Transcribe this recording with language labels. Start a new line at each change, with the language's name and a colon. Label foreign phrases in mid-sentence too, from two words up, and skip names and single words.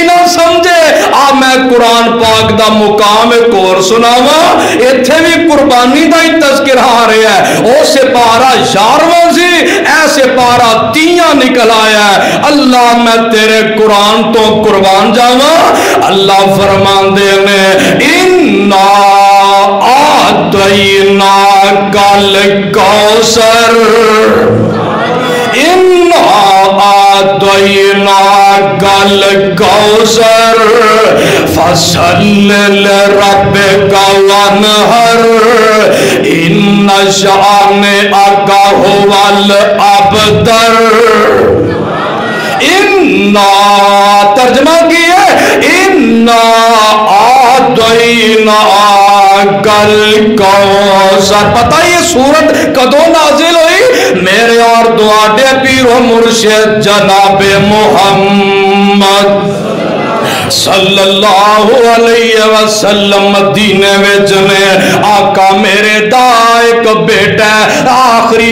Punjabi: نہ سمجھے آ میں قرآن پاک دا مقام اک اور سناواں اتھے بھی قربانی دا ہی تذکرہ آ رہا ہے او سپارہ 11واں سی ایسے پارہ 30 نکل آیا ہے اللہ میں تیرے قرآن تو قربان جاواں اللہ فرماندے نے انا
Arabic: أعطيناك الكوثر إنا أعطيناك الكوثر فصل لربك وانحر إن شانئك هو الأبتر
Punjabi: انا ترجمہ کیا
Arabic: إنا أعطيناك الكوثر
Punjabi: پتہ یہ سورت کدوں نازل ہوئی میرے اور تواڈے پیرو مرشد جنابے محمد
Arabic: صلى الله عليه وسلم
Punjabi: مدینے وچ نے آقا میرے دا اک بیٹا آخری